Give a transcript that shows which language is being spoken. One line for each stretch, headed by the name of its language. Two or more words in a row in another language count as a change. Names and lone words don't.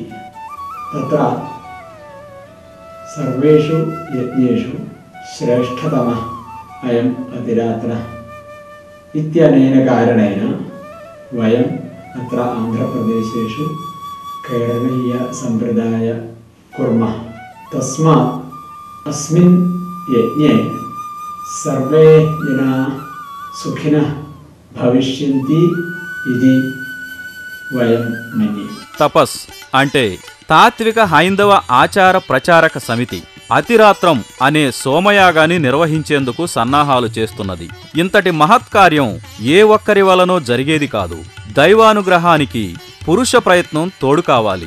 Sanskrit: तत्र सर्वेषु यज्ञेषु श्रेष्ठतमः अयम् अतिरात्रः इत्यनेन कारणेन वयम् अत्र आन्ध्रप्रदेशेषु केरळीयसम्प्रदाय कुर्मः। तस्मात् अस्मिन् यज्ञे सर्वे जनाः सुखिनः भविष्यन्ति इति वयं मन्ये।
Telugu: తపస్ అంటే తాత్విక హైందవ ఆచార ప్రచారక సమితి అతిరాత్రం అనే సోమయాగాన్ని నిర్వహించేందుకు సన్నాహాలు చేస్తున్నది. ఇంతటి మహత్కార్యం ఏ ఒక్కరి వలనో జరిగేది కాదు. దైవానుగ్రహానికి పురుష ప్రయత్నం తోడు కావాలి.